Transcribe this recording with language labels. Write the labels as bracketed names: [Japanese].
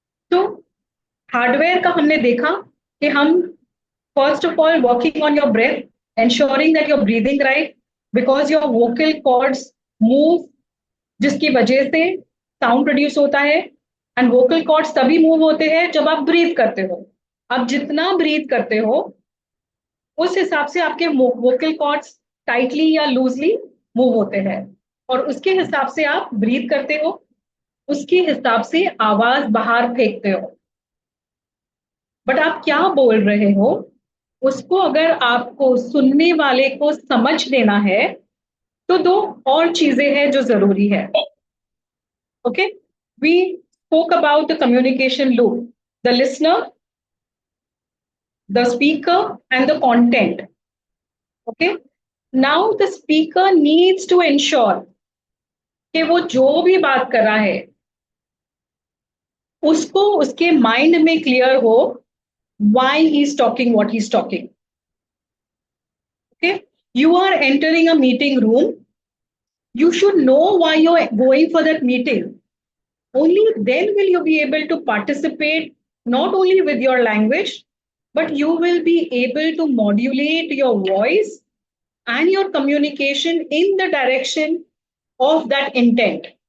[Hindi] तो हार्डवेयर का हमने देखा कि हम [English] first of all working on your breath, ensuring that you're breathing right, because your vocal cords move, [Hindi] जिसकी वजह से साउंड प्रोड्यूस होता है. एंड वोकल कॉर्ड्स तभी मूव होते हैं जब आप ब्रीथ करते हो. आप जितना ब्रीथ करते हो उस हिसाब से आपके वोकल कॉर्ड्स टाइटली या लूजली मूव होते हैं, और उसके हिसाब से आप ब्रीथ करते हो, उसके हिसाब से आवाज बाहर फेंकते हो. बट आप क्या बोल रहे हो उसको अगर आपको सुनने वाले को समझ देना है तो दो और चीजें हैं जो जरूरी है. [English] Okay, we spoke about the communication loop, the listener, the speaker and the content. Okay, now the speaker needs to ensure [Hindi] कि वो जो भी बात कर रहा है उसको उसके माइंड में क्लियर हो [English] why he's talking what he's talking. Okay, you are entering a meeting room, you should know why you're going for that meeting. Only then will you be able to participate, not only with your language, but you will be able to modulate your voice and your communication in the direction of that intent.